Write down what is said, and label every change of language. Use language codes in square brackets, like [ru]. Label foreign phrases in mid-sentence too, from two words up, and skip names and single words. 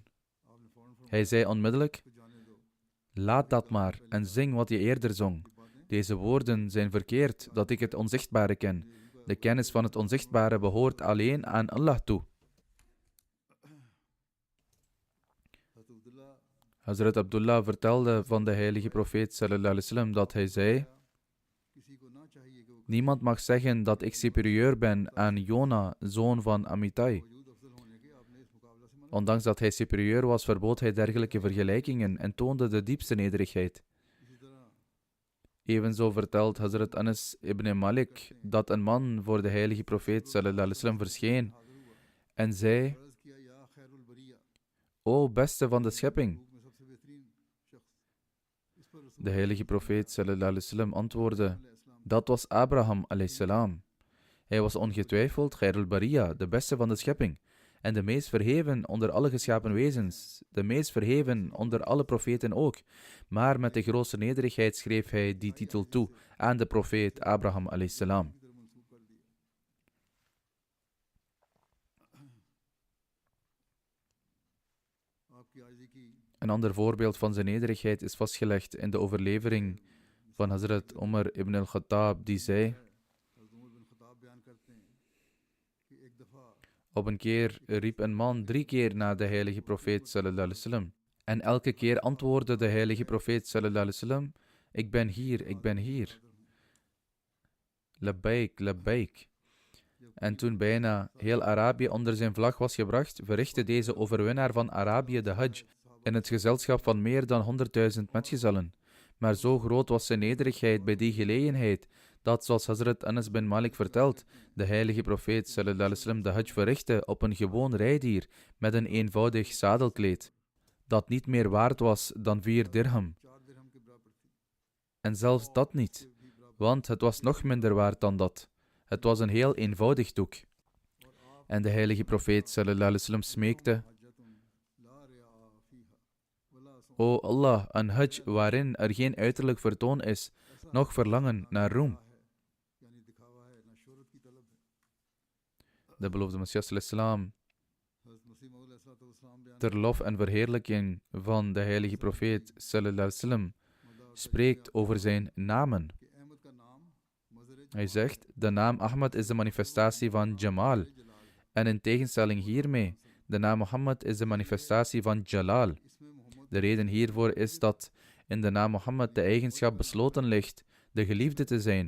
[nl] Hij zei onmiddellijk: laat dat maar en zing wat je eerder zong. Deze woorden zijn verkeerd, dat ik het onzichtbare ken. De kennis van het onzichtbare behoort alleen aan Allah toe. Hazrat Abdullah vertelde van de heilige profeet [ar] صلى الله عليه وسلم [nl] dat hij zei: niemand mag zeggen dat ik superieur ben aan Jona, zoon van Amittai. Ondanks dat hij superieur was, verbood hij dergelijke vergelijkingen en toonde de diepste nederigheid. Evenzo vertelt Hazrat Anas ibn Malik dat een man voor de heilige profeet [ar] صلى الله عليه وسلم [nl] verscheen en zei: o beste van de schepping. De heilige profeet [ar] صلى الله عليه وسلم [nl] antwoordde: dat was Abraham [ar] عليه السلام. [nl] Hij was ongetwijfeld [ar] خير البرية, [nl] de beste van de schepping, en de meest verheven onder alle geschapen wezens, de meest verheven onder alle profeten ook. Maar met de grootste nederigheid schreef hij die titel toe aan de profeet Abraham [ar] عليه السلام. [nl] Een ander voorbeeld van zijn nederigheid is vastgelegd in de overlevering van Hazrat Umar ibn al-Khattab, die zei: op een keer riep een man 3 keer naar de heilige profeet [ar] صلى الله عليه وسلم. [nl] En elke keer antwoordde de heilige profeet [ar] صلى الله عليه وسلم: [nl] ik ben hier, ik ben hier. [ar] لبيك، لبيك. [nl] En toen bijna heel Arabië onder zijn vlag was gebracht, verrichtte deze overwinnaar van Arabië de Hajj in het gezelschap van meer dan 100.000 metgezellen. Maar zo groot was zijn nederigheid bij die gelegenheid, dat, zoals Hazrat Anas bin Malik vertelt, de heilige profeet [ar] صلى الله عليه وسلم [nl] de Hajj verrichtte op een gewoon rijdier met een eenvoudig zadelkleed, dat niet meer waard was dan 4 dirham. En zelfs dat niet, want het was nog minder waard dan dat. Het was een heel eenvoudig doek. En de heilige profeet [ar] صلى الله عليه وسلم [nl] smeekte: o Allah, een hajj waarin er geen uiterlijk vertoon is, noch verlangen naar roem. De beloofde Messias sallam, ter lof en verheerlijking van de heilige profeet [ar] صلى الله عليه وسلم, [nl] spreekt over zijn namen. Hij zegt: de naam Ahmad is de manifestatie van Jamal. En in tegenstelling hiermee, de naam Mohammed is de manifestatie van Jalal. De reden hiervoor is dat in de naam Mohammed de eigenschap besloten ligt de geliefde te zijn.